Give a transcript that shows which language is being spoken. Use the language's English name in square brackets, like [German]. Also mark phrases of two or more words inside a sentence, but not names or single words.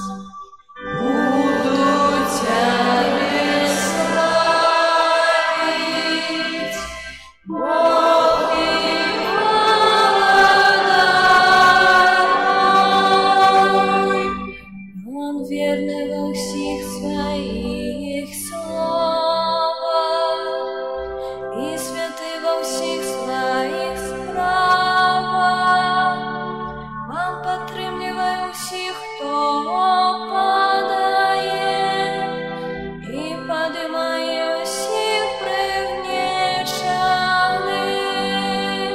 [Russian] Буду Тебе славить, Бог и владыка мой. Он верный во всех Своих словах и святый во всех Своих справах. [Ukrainian] Пан підтримує усіх, хто падає, і підіймає усіх пригнічених.